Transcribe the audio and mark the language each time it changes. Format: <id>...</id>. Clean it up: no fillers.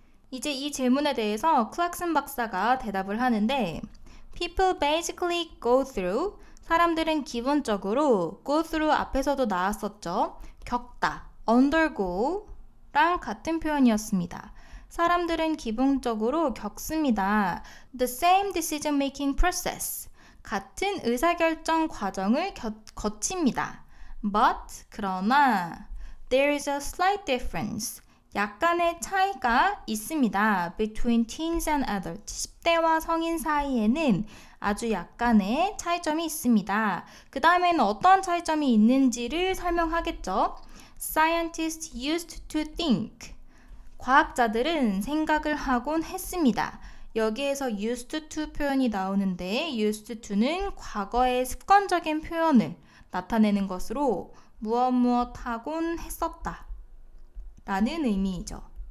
<ko>이제 이 질문에 대해서 클락슨 박사가 대답을 하는데</ko> <en>People basically go through,</en> <ko>사람들은 기본적으로 go through 앞에서도 나왔었죠. 겪다, undergo 랑 같은 표현이었습니다. 사람들은 기본적으로 겪습니다.</ko> <en>The same decision-making process.</en> <ko>같은 의사결정 과정을 거칩니다.</ko> <en>But,</en> <ko>그러나,</ko> <en>there is a slight difference.</en> <ko>약간의 차이가 있습니다.</ko> <en>Between teens and adults.</en> <ko>10대와 성인 사이에는 아주 약간의 차이점이 있습니다. 그 다음에는 어떤 차이점이 있는지를 설명하겠죠.</ko> <en>Scientists used to think.</en> <ko>과학자들은 생각을 하곤 했습니다. 여기에서 used to 표현이 나오는데 used to는 과거의 습관적인 표현을 나타내는 것으로 무엇 하곤 했었다 라는 의미이죠.</ko>